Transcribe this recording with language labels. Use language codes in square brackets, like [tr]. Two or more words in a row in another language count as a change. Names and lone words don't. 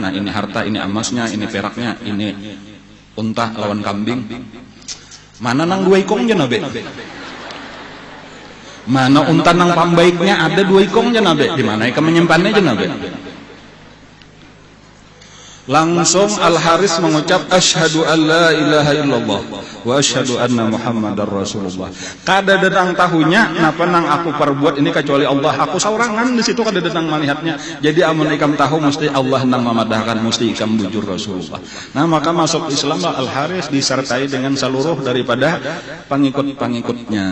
[bjn] Nah ini harta, ini emasnya, ini peraknya, ini unta lawan kambing. Mana nang 2 ikungnya Nabi? Mana unta nang pambaiknya ada 2 ikungnya Nabi? Di mana ikam menyimpannya aja Nabi? Langsung Al-Harits mengucap [ar] أشهد أن لا إله إلا الله وأشهد أن محمدا رسول الله. [bjn] Kada datang tahunya napa nang aku perbuat ini kecuali Allah. Aku saurangan di situ kada datang melihatnya. Jadi amun ikam tahu mesti Allah nang memadahkan, mesti ikam bujur Rasulullah. Nah maka masuk Islam Al-Harits disertai dengan seluruh daripada pengikut-pengikutnya.